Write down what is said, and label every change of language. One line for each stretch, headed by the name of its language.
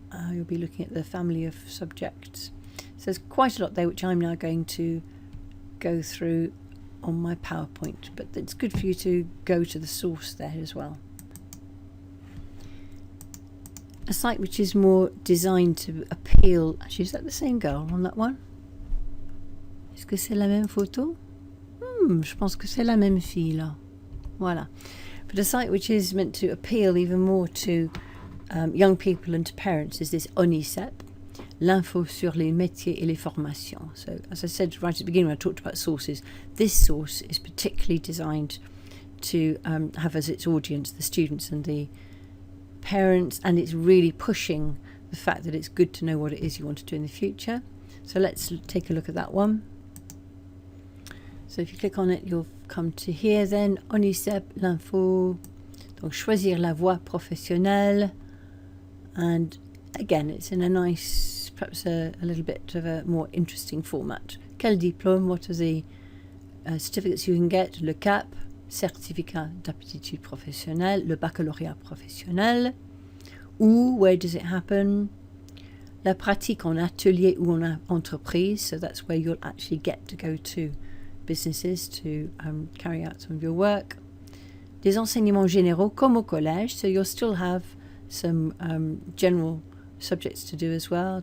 English: You'll be looking at the family of subjects. So there's quite a lot there which I'm now going to go through on my PowerPoint, but it's good for you to go to the source there as well. a site which is more designed to appeal. Actually, is that the same girl on that one?
French: Est-ce que c'est la même photo? Je pense que c'est la même fille là. Voilà.
English: But a site which is meant to appeal even more to young people and to parents is this ONICEP,
French: l'info sur les métiers et les formations.
English: So, as I said right at the beginning when I talked about sources, this source is particularly designed to have as its audience the students and the parents, and it's really pushing the fact that it's good to know what it is you want to do in the future. So let's take a look at that one. So if you click on it, you'll come to here then, ONICEP, l'info,
French: donc choisir la voie professionnelle,
English: and again it's in a nice, perhaps a little bit of a more interesting format.
French: Quel diplôme,
English: what are the certificates you can get?
French: Le CAP, certificat d'aptitude professionnelle, le baccalauréat professionnel.
English: Où, where does it happen?
French: La pratique en atelier ou en entreprise,
English: so that's where you'll actually get to go to businesses to carry out some of your work.
French: Des enseignements généraux comme au collège,
English: so you'll still have some general subjects to do as well.